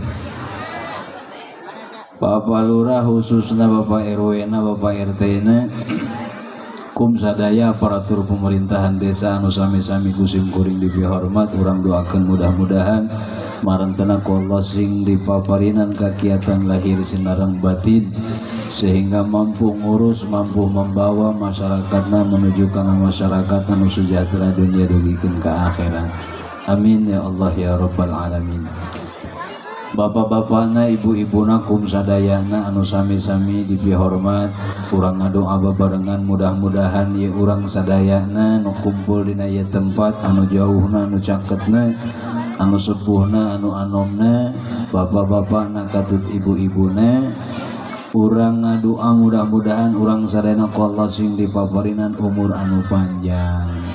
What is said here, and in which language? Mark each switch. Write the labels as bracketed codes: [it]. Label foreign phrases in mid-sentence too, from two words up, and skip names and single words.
[su] Bapak Lurah khususna Bapak RW na Bapak RT na kum sadaya aparatur pemerintahan desa anu sami-sami kusim kuring dipihormat, urang doakeun mudah-mudahan marantena ku Allah sing dipaparinan kakiatan lahir sinareng batin [id] sehingga mampu [su] ngurus, [id] mampu membawa masyarakatna menuju [su] kana masyarakat anu sejahtera dunia dugikeun ka akhirat. [ar] آمين يا الله يا رب العالمين. [su] Bapak-bapakna, ibu-ibuna, kum sadayana anu sami-sami dipihormat, urang ngadoa babarengan mudah-mudahan ye urang sadayana nu kumpul dina ieu tempat, anu jauhna anu caketna, anu sepuhna anu anomna, bapak-bapakna katut ibu-ibuna, urang ngadoa mudah-mudahan urang sadayana ku Allah sing dipaparinan umur anu panjang,